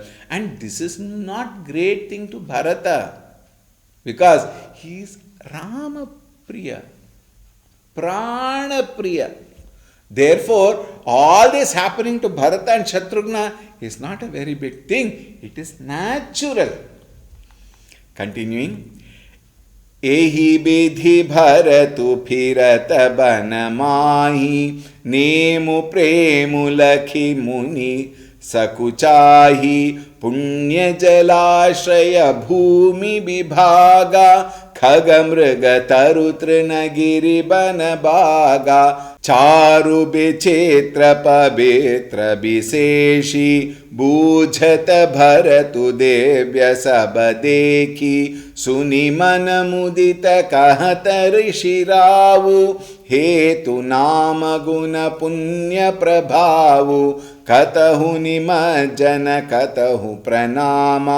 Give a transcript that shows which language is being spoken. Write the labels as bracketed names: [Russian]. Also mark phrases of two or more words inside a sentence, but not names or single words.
[English] And this is not great thing to Bharata, because he is Rama Priya, Prana Priya. Therefore, all this happening to Bharata and Shatrughna is not a very big thing. It is natural. Continuing. [Awadhi] एहि बिधि भरतु फिरत बन माहीं नेमु प्रेमु लखि मुनि सकुचाहीं पुन्य जलाश्रय भूमि बिभागा खगमृग तरुतृन गिरि बन बागा चारु विचित्र पवित्र विशेषी बूझत भरतु देव्य सब देखी सुनि मन मुदित कहत ऋषि रावु हेतु नाम गुण पुण्य प्रभावु कतहु निमज्जन कतहु प्रणामा